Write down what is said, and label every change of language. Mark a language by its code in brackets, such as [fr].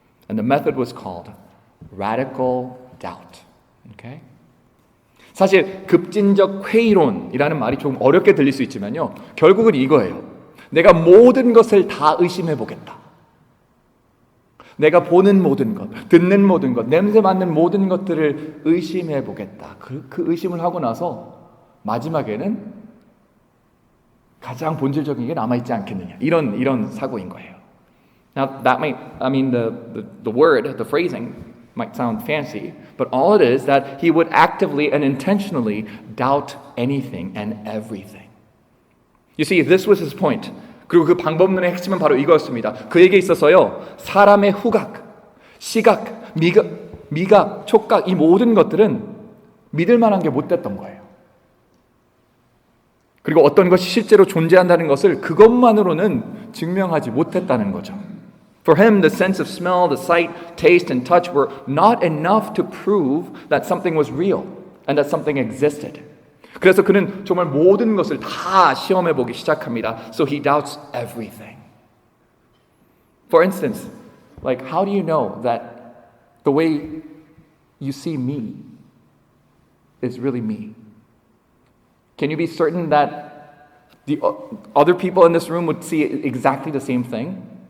[en] And the method was called radical doubt. Okay? [ko] 사실 급진적 회의론이라는 말이 좀 어렵게 들릴 수 있지만요. 결국은 이거예요. 내가 모든 것을 다 의심해 보겠다. 내가 보는 모든 것, 듣는 모든 것, 냄새 맡는 모든 것들을 의심해 보겠다. 그 의심을 하고 나서 마지막에는 가장 본질적인 게 남아있지 않겠느냐. 이런 사고인 거예요. [en] Now that the word, the phrasing might sound fancy, but all it is that he would actively and intentionally doubt anything and everything. You see, this was his point. [ko] 그리고 그 방법론의 핵심은 바로 이거였습니다. 그에게 있어서요, 사람의 후각, 시각, 미각, 촉각 이 모든 것들은 믿을 만한 게 못 됐던 거예요. 그리고 어떤 것이 실제로 존재한다는 것을 그것만으로는 증명하지 못했다는 거죠. [en] For him, the sense of smell, the sight, taste, and touch were not enough to prove that something was real and that something existed. [ko] 그래서 그는 정말 모든 것을 다 시험해 보기 시작합니다. [en] So he doubts everything. For instance, like how do you know that the way you see me is really me? Can you be certain that the other people in this room would see exactly the same thing?